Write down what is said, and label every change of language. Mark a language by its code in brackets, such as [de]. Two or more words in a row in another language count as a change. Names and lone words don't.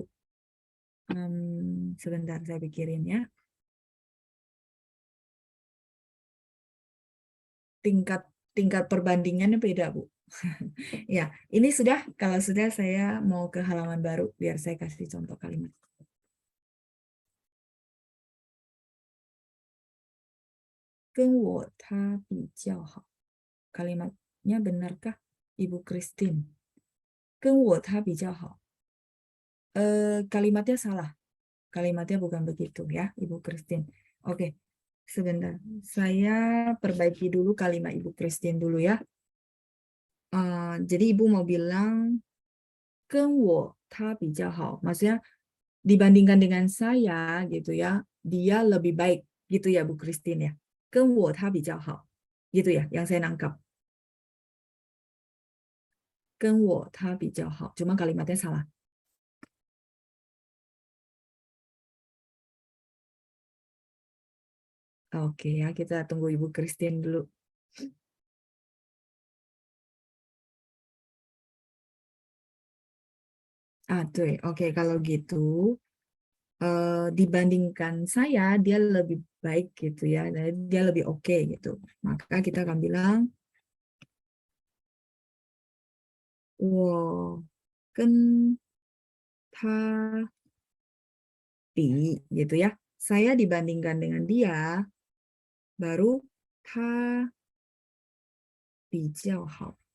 [id] Sebentar saya pikirin ya. Tingkat tingkat perbandingannya beda Bu. Ya, ini sudah. Kalau sudah saya mau ke halaman baru biar saya kasih contoh kalimat. [zh] 跟我他比较好. [id] Kalimatnya benarkah Ibu Christine? [zh] 跟我他比较好. [id] Kalimatnya salah. Kalimatnya bukan begitu ya, Ibu Christine. Oke, sebentar. Saya perbaiki dulu kalimat Ibu Christine dulu ya. Jadi Ibu mau bilang [zh] 跟我他比较好. [id] Maksudnya dibandingkan dengan saya gitu ya, dia lebih baik gitu ya Bu Christine ya. [zh] 跟我他比较好. [id] Gitu ya, yang saya nangkap. [zh] 跟我他比较好. [id] Cuma kalimatnya salah. Oke ya, kita tunggu Ibu Christine dulu. Tuh, oke kalau gitu dibandingkan saya dia lebih baik gitu ya, dia lebih oke gitu. Maka kita akan bilang, [zh] 我跟他比 gitu ya. [id] Saya dibandingkan dengan dia, baru [zh] 他比较好.